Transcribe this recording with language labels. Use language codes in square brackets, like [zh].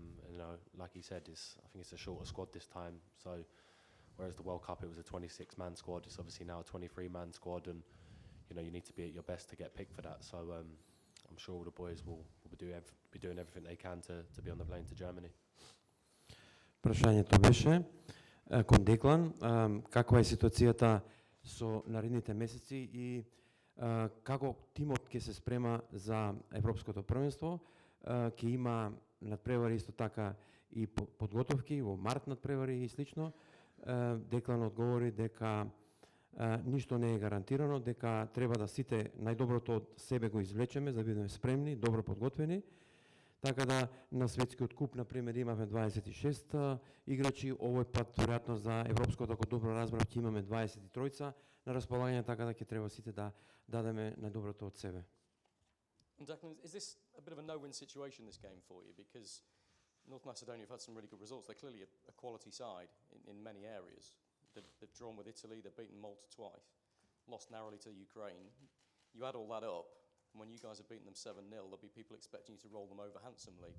[en] You know, like he said, I think it's a shorter squad this time, so whereas the World Cup, it was a 26-man squad, it's obviously now a 23-man squad, and, you know, you need to be at your best to get picked for that. So I'm sure all the boys will be doing everything they can to be on the plane to Germany. [mk] Прашањето беше кон Деклан, каква е ситуацијата со наредните месеци и како тимот ќе се спрема за Европското првенство, ќе има надпревари исто така и подготовки во март надпревари и слично. Деклан одговори дека ништо не е гарантирано, дека треба да сите најдоброто од себе го извлечеме за да бидеме спремни, добро подготвени. Така да на светскиот куп, например, имаме 26 играчи, овој пат веројатно за европското, ако добро разбрав, ќе имаме 23 на располагање, така да ќе треба сите да дадеме најдоброто од себе. [en] And Declan, is this a bit of a no-win situation, this game for you? Because North Macedonia have had some really good results. They're clearly a quality side in many areas. They've drawn with Italy, they've beaten Malta twice, lost narrowly to Ukraine. You add all that up, and when you guys have beaten them 7-0, there'll be people expecting you to roll them over handsomely.